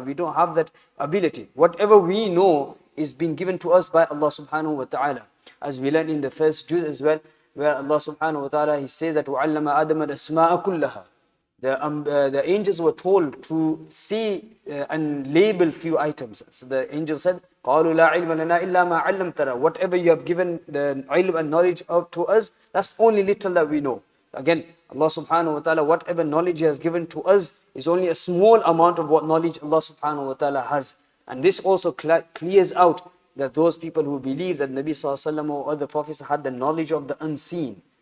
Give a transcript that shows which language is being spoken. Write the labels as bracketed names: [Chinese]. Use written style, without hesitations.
[English] We don't have that ability. Whatever we know is being given to us by Allah subhanahu wa ta'ala. As we learn in the first juz as well, where Allah subhanahu wa ta'ala, He says that [Arabic] وَعَلَّمَ آدَمَ الْأَسْمَاءَ كُلَّهَا. [English] The angels were told to see and label few items. So the angel said, [Arabic] قَالُوا لَا عِلْمَ لَنَا إِلَّا مَا عَلَّمْتَنَا. [English] Whatever you have given the ilm and knowledge of to us, that's only little that we know. Again, Allah subhanahu wa ta'ala, whatever knowledge He has given to us is only a small amount of what knowledge Allah subhanahu wa ta'ala has. And this also clears out that those people who believe that Nabi sallallahu alaihi wasallam or other prophets had the knowledge of the unseen.